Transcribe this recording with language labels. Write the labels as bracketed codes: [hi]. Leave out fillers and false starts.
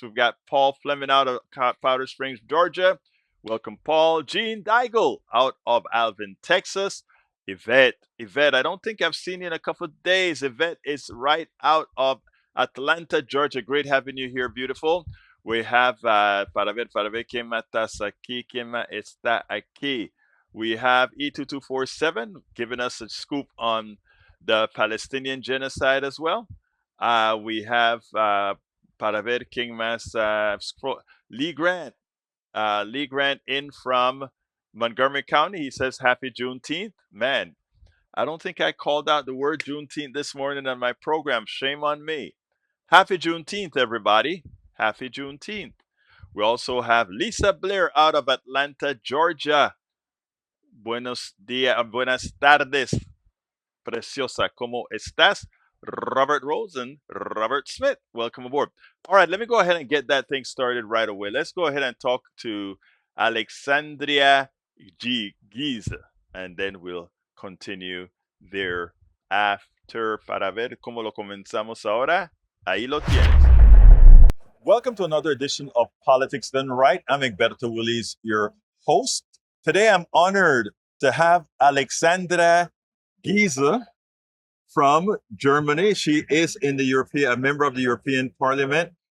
[en] We've got Paul Fleming out of Powder Springs, Georgia. Welcome, Paul. Gene Deigel out of Alvin, Texas. Yvette, I don't think I've seen you in a couple of days. Yvette is right out of Atlanta, Georgia. Great having you here, beautiful. [es] We have, para ver, ¿quién más estás aquí? ¿Quién más está aquí? [en] We have E2247 giving us a scoop on the Palestinian genocide as well. [es] We have, para ver, ¿quién más? [en] Lee Grant. Lee Grant in from Montgomery County. He says, happy Juneteenth. Man, I don't think I called out the word Juneteenth this morning on my program. Shame on me. Happy Juneteenth, everybody. Happy Juneteenth. We also have Lisa Blair out of Atlanta, Georgia. [es] Buenos días, buenas tardes, preciosa. ¿Cómo estás? Robert Rosen, Robert Smith, welcome aboard. [en] All right, let me go ahead and get that thing started right away. Let's go ahead and talk to Alexandra Geese, and then we'll continue thereafter. [es] Para ver cómo lo comenzamos ahora. Ahí lo tienes. [en] Welcome to another edition of Politics Done Right. I'm Egberto Willis, your host. Today I'm honored to have Alexandra Geese from Germany. She is a member of the European Parliament.